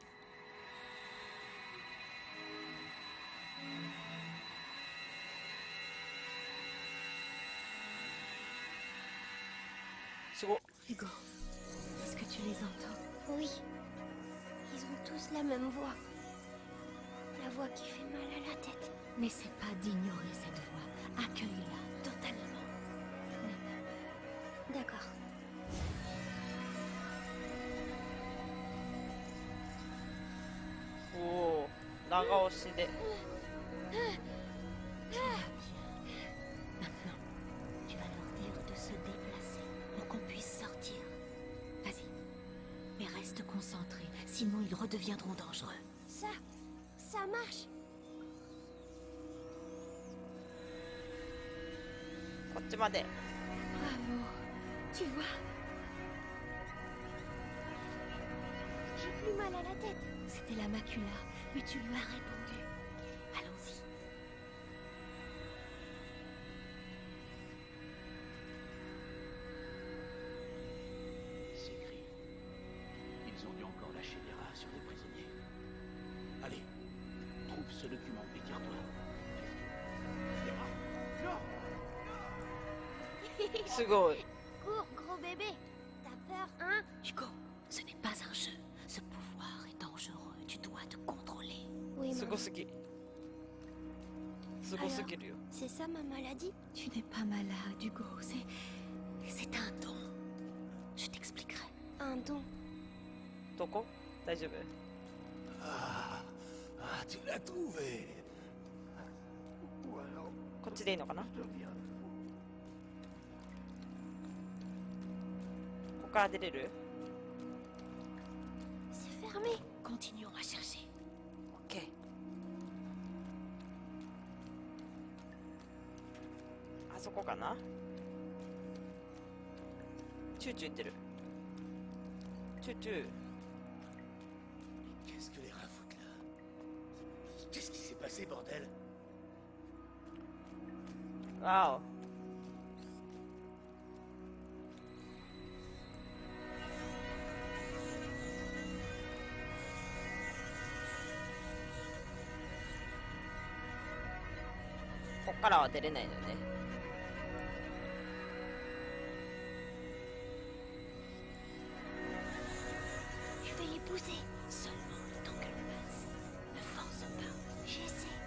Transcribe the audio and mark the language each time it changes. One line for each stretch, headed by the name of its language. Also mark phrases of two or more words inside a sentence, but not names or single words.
French: Hugo, est-ce que tu les entends? Oui. Ils ont tous la même voix. La voix qui fait mal à la tête. N'essaie pas d'ignorer cette voix. Accueille-la totalement. N'aie pas peur. D'accord.
Japanese: Oh, 長押しで。
French: Maintenant, tu vas leur dire de se déplacer pour qu'on puisse sortir. Vas-y. Mais reste concentré, sinon ils redeviendront dangereux. Ça marche.
Japanese: こっちまで。
French: Bravo. Tu vois? J'ai plus mal à la tête. C'était la macula, mais tu lui as répondu. Allons-y. C'est gris. Ils ont dû encore lâcher des rats sur les prisonniers. Allez, trouve ce document et tire-toi. Des rats? Non!
Japanese: すごい。
French: Cours, gros bébé. T'as peur, hein? Hugo, ce n'est pas un jeu. Ce pouvoir est dangereux. Tu dois te contrôler. Oui,
Japanese: す
French: maman.
Japanese: ごすぎ。すごすぎるよ。
French: C'est ça ma maladie? Tu n'es pas malade, Hugo. C'est un don. Je t'expliquerai. Un don.
Japanese: どこ？大丈夫？
French: Ah, tu l'as trouvé. Ou alors,
Japanese: こっちでいいのかな？
French: je deviens fou.
Japanese: ここから出れる？
French: C'est fermé. Continuons à chercher.
Japanese: オッケー。あそこかな？チューチュー言ってる。チューチュー。
French: Qu'est-ce que les rats foutent là? Qu'est-ce qui s'est passé, bordel?
Japanese: わお。こっからは出れないのね。
French: Je vais les pousser. Seulement le temps qu'elle passe. Ne force pas. J'essaie.